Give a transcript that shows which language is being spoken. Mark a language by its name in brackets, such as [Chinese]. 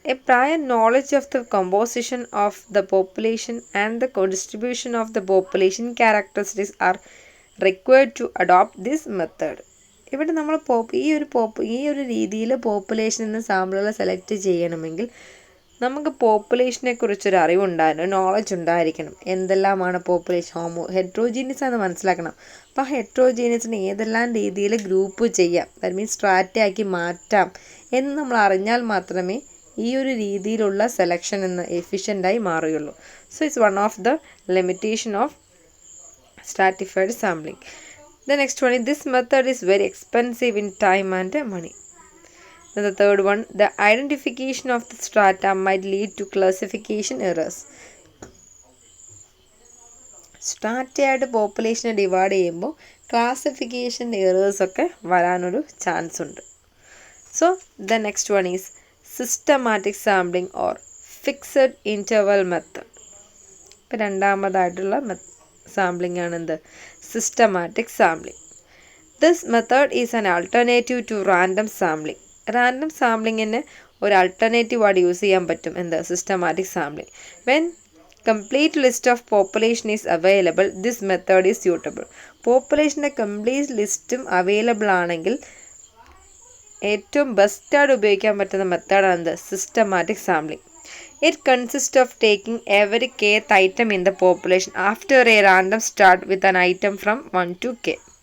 [English] A prior knowledge of the composition of the population and the distribution of the population characteristics are required to adopt this method. [Malayalam] ഇവിടെ നമ്മൾ ഈ ഒരു രീതിയിൽ പോപ്പുലേഷനിൽ നിന്ന് സാമ്പിളുകൾ select ചെയ്യണമെങ്കിൽ നമുക്ക് പോപ്പുലേഷനെ കുറിച്ചൊരു അറിവുണ്ടായിരുന്നു, നോളജ് ഉണ്ടായിരിക്കണം. എന്തെല്ലാമാണ് പോപ്പുലേഷൻ, ഹെട്രോജീനിയസ് ആണെന്ന് മനസ്സിലാക്കണം. അപ്പോൾ ആ ഹെട്രോജീനിയസിനെ ഏതെല്ലാം രീതിയിൽ ഗ്രൂപ്പ് ചെയ്യാം, ദാറ്റ് മീൻസ് സ്ട്രാറ്റയാക്കി മാറ്റാം എന്ന് നമ്മൾ അറിഞ്ഞാൽ മാത്രമേ ഈ ഒരു രീതിയിലുള്ള സെലക്ഷൻ എന്ന് എഫിഷ്യൻ്റായി മാറുകയുള്ളൂ. [English] So it's one of the limitation of stratified sampling. The next one is this method is very expensive in time and money. Then the third one, the identification of the strata might lead to classification errors. [Malayalam] സ്ട്രാറ്റയായിട്ട് പോപ്പുലേഷനെ divide ചെയ്യുമ്പോൾ classification errors ഒക്കെ വരാനൊരു chance ഉണ്ട്. [English] So the next one is systematic sampling or fixed interval method. [Malayalam] ഇപ്പം രണ്ടാമതായിട്ടുള്ള sampling ആണ് എന്ത്, systematic sampling. [English] This method is an alternative to random sampling. [Malayalam] Random സാമ്പിളിങ്ങിന് ഒരു alternative ആയിട്ട് use ചെയ്യാൻ പറ്റും എന്ത്, systematic sampling. [English] When complete list of population is available this method is suitable. [Malayalam] പോപ്പുലേഷൻ്റെ complete ലിസ്റ്റും available ആണെങ്കിൽ ഏറ്റവും ബെസ്റ്റായിട്ട് ഉപയോഗിക്കാൻ പറ്റുന്ന മെത്തേഡാണ് എന്ത്, systematic sampling. [English] It consists of taking every kth item in the population after a random start with an item from 1 to k.